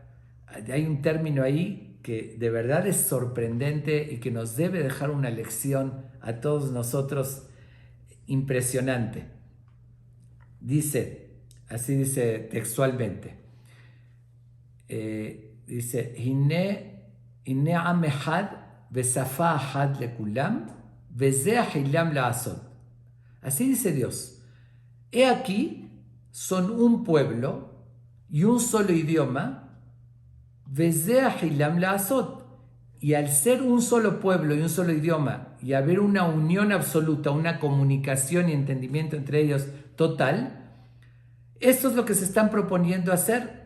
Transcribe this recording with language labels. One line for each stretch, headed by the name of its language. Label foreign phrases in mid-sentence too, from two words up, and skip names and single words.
Spanish: Hay un término ahí que de verdad es sorprendente y que nos debe dejar una lección a todos nosotros impresionante. Así dice textualmente, dice,
Hebrew: הן עם אחד ושפה אחת לכולם וזה החלם לעשות.
Spanish: Así dice Dios, he aquí, son un pueblo y un solo idioma,
Hebrew: וזה החלם לעשות.
Spanish: Y al ser un solo pueblo y un solo idioma y haber una unión absoluta, una comunicación y entendimiento entre ellos total, esto es lo que se están proponiendo hacer.